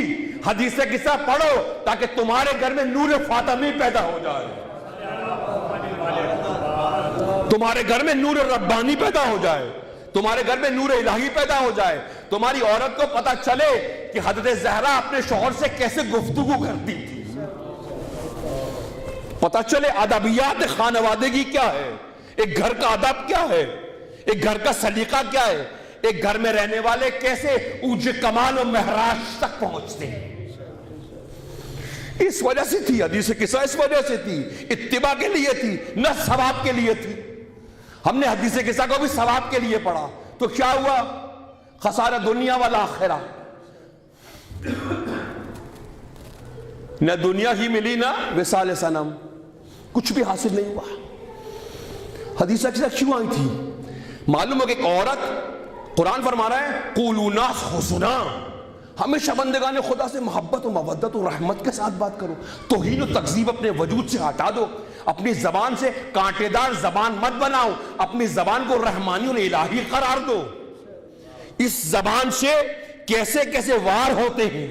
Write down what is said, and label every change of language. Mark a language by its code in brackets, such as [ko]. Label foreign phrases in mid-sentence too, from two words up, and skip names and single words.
[ur] حدیث قصہ پڑھو تاکہ تمہارے گھر میں نور فاطمی پیدا ہو جائے، تمہارے گھر میں نور ربانی پیدا ہو جائے، تمہارے گھر میں نور الہی پیدا ہو جائے. تمہاری عورت کو پتا چلے کہ حضرت زہرا اپنے شوہر سے کیسے گفتگو کرتی تھی، پتا چلے [fa] ادبیات خانوادگی [ur] کیا ہے، ایک گھر کا ادب کیا ہے، ایک گھر کا سلیقہ کیا ہے، ایک گھر میں رہنے والے کیسے اوج کمال و معراج تک پہنچتے ہیں. اس وجہ سے تھی حدیث قصہ، اس وجہ سے تھی، اتباع کے لیے تھی، نہ ثواب کے لیے تھی. ہم نے حدیث قصہ کو بھی ثواب کے لیے پڑھا تو کیا ہوا؟ خسارہ دنیا والا آخرہ. نہ دنیا ہی ملی نہ وصال صنم، کچھ بھی حاصل نہیں ہوا. حدیث قصہ کیوں آئی تھی؟ معلوم ہو کہ ایک عورت، قرآن فرما رہا ہے [ar] قولوا ناس حسنا، [ur] ہمیشہ بندگان خدا سے محبت و مودت و رحمت کے ساتھ بات کرو. توہین و تکذیب اپنے وجود سے ہٹا دو. اپنی زبان سے کانٹے دار زبان مت بناؤ، اپنی زبان کو رحمانی اور الہی قرار دو. اس زبان سے کیسے کیسے وار ہوتے ہیں.